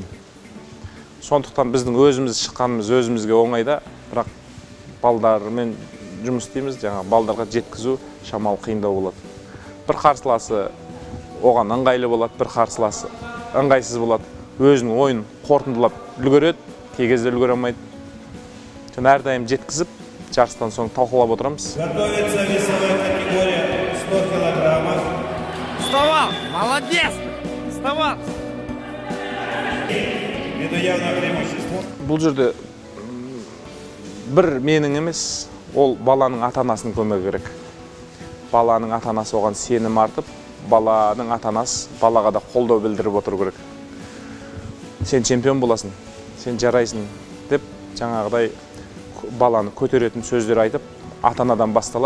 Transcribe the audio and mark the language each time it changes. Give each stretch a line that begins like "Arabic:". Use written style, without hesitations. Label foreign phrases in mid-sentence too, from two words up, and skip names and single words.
Kazakh: Сондықтан біздің өзіміз шыққанымыз өзімізге оңайда, бірақ балдармен жұмыс істейміз, жаңа балдарға жеткізу шамалы қиындау болады. Бір қарсыласы оған ыңғайлы болады, бір қарсыласы ыңғайсыз болады. Өзінің ойын қорытындылап үлгереді, кей кезде үлгере алмайды. Және әрдайым жеткізіп, жарыстан соң талқылап отырамыз.
Russian: Готовится весовая категория 100 килограммов. Вставал! Молодец! Вставал! Ввиду явного преимущества.
Kazakh: Бұл жерде бір менің емес, ол баланың ата-анасының көмегі керек. Баланың ата-анасы оған сенім артып, баланың ата-анасы балаға да қолдау білдіріп отыру керек. Сен чемпион боласың, сен жарайсың деп жаңағыдай баланы көтеретін сөздер айтып, ата-анадан басталады.